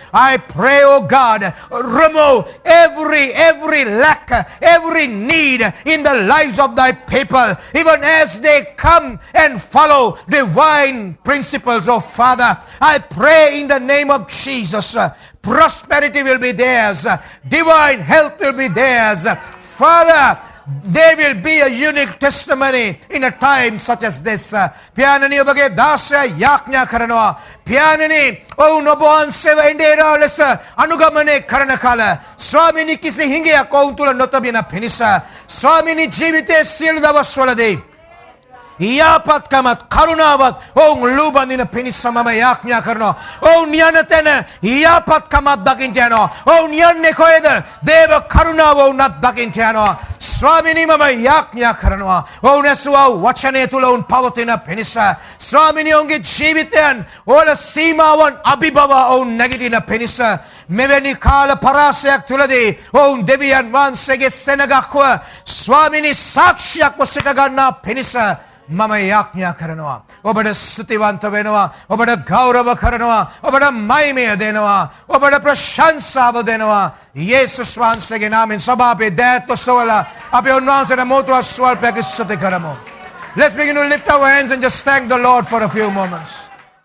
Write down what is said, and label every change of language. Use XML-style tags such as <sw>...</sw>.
<en>I pray, oh God, remove every lack, every need in the lives of thy people, even as they come and follow divine principles, oh Father. I pray in the name of Jesus, prosperity will be theirs, divine health will be theirs. Father, there will be a unique testimony in a time such as this.</en> <si>Piyanani obage dasya යාඥා කරනවා. Piyanani ඔවුන් ඔබ වහන්සේව එඬේරා ලෙස අනුගමනය කරන කල ස්වාමිනී කිසි හිඟයක් ඔවුන් තුල නොතබෙන පිණිස ස්වාමිනී ජීවිතයේ සියලු දවස්වලදී යාපත්කමත් කරුණාවත් ඔවුන් ලුබඳින පිණිස මම යාඥා කරනවා. ඔවුන් යන තැන යාපත්කමත් දකින්න යනවා. ඔවුන් යන්නේ කොහෙද? දේව කරුණාව ඔවුන්ත් දකින්න යනවා. ස්වාමිනී මම යාඥා කරනවා. ඔවුන් ඇසුවා වචනය තුල ඔවුන් පවතින පිණිස ස්වාමිනී ඔවුන්ගේ ජීවිතයන් වල සීමාවන් අභිබව ඔවුන් නැගිටින පිණිස මෙවැනි කාල පරාසයක් තුලදී ඔවුන් දෙවියන් වහන්සේගේ සෙනගක්ව ස්වාමිනී සාක්ෂියක්ව සිට ගන්නා පිණිස මම යාඥා කරනවා. ඔබට ස්තුතිවන්ත වෙනවා. ඔබට ගෞරව කරනවා. ඔබට මහිමය දෙනවා. ඔබට ප්‍රශංසාව දෙනවා. යේසුස් වහන්සේගේ නාමයෙන් සභාවේ දෑත් ඔසවලා අපි උන්වහන්සේට මොහොතක් ස්වල්පයක් ස්තුති කරමු.</si> <en>Let's begin to lift our hands and just thank the Lord for a few moments.</en>